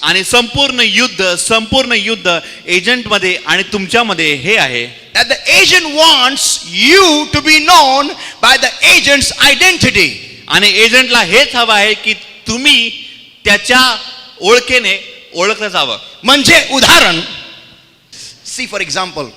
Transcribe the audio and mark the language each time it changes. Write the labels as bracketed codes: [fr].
[mr] आणि संपूर्ण युद्ध एजंट मध्ये आणि तुमच्यामध्ये हे आहे [en] that the agent wants you to be known by the agent's identity. [mr] आणि एजंटला हेच हवं आहे की तुम्ही त्याच्या ओळखेने ओळखलं जावं. म्हणजे उदाहरण, [en] see for example,